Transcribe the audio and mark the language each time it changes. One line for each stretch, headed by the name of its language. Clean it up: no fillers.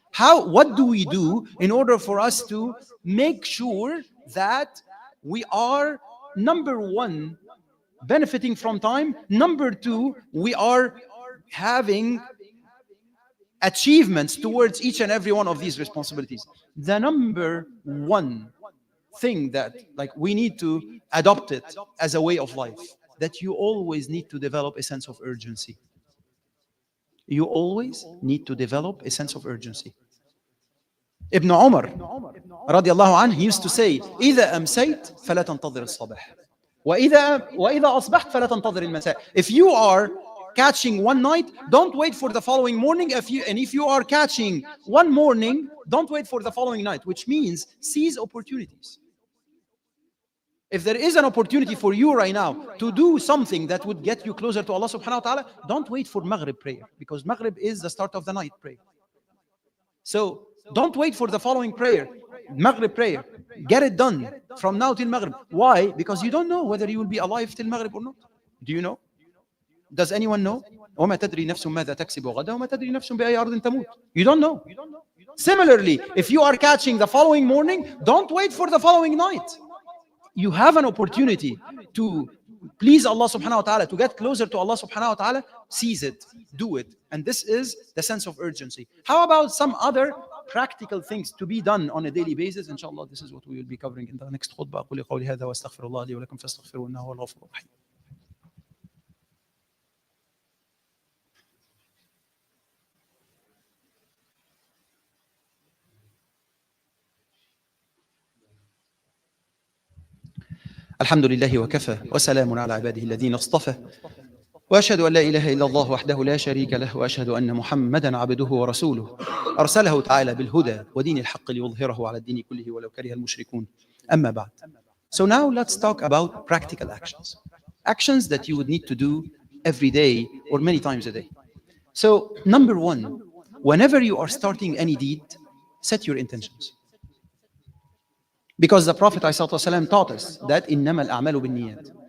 English: What do we do in order for us to make sure that we are, number one, benefiting from time, number two, we are having achievements towards each and every one of these responsibilities? The number one thing that we need to adopt it as a way of life, that you always need to develop a sense of urgency. You always need to develop a sense of urgency. Ibn Umar radiallahu anhu, he used to say,
Arabic: إذا أمسيت فلا تنتظر الصباح وإذا أصبحت فلا تنتظر المساء.
English: If you are catching one night, don't wait for the following morning. If you are catching one morning, don't wait for the following night, which means seize opportunities. If there is an opportunity for you right now to do something that would get you closer to Allah subhanahu wa ta'ala, don't wait for Maghrib prayer, because Maghrib is the start of the night prayer. So don't wait for the following prayer, Maghrib prayer. Get it done from now till Maghrib. Why? Because you don't know whether you will be alive till Maghrib or not. Do you know? Does anyone know?
Arabic: وَمَا تَدْرِي نَفْسٌ مَاذَا تَكْسِبُ غَدًا وَمَا تَدْرِي نَفْسٌ بِأَيِّ أَرْضٍ تَمُوتُ.
English: You don't know. Similarly, if you are catching the following morning, don't wait for the following night. You have an opportunity to please Allah subhanahu wa ta'ala, to get closer to Allah subhanahu wa ta'ala, seize it, do it. And this is the sense of urgency. How about some other practical things to be done on a daily basis? Inshallah, this is what we will be covering in the next khutbah.
Arabic: أقول قولي هذا وأستغفر الله لي ولكم فاستغفروه إنه هو الغفور الرحيم. الحمد لله وكفى وسلام على عباده الذين اصطفى وأشهد أن لا إله إلا الله وحده لا شريك له وأشهد أن محمدا عبده ورسوله أرسله تعالى بالهدى ودين الحق ليظهره على الدين كله ولو كره المشركون. أما بعد.
English: So now let's talk about practical actions. Actions that you would need to do every day or many times a day. So number one, whenever you are starting any deed, set your intentions. Because the Prophet ﷺ taught us that
Arabic: إِنَّمَا الْأَعْمَالُ بِالنِّيَّاتِ.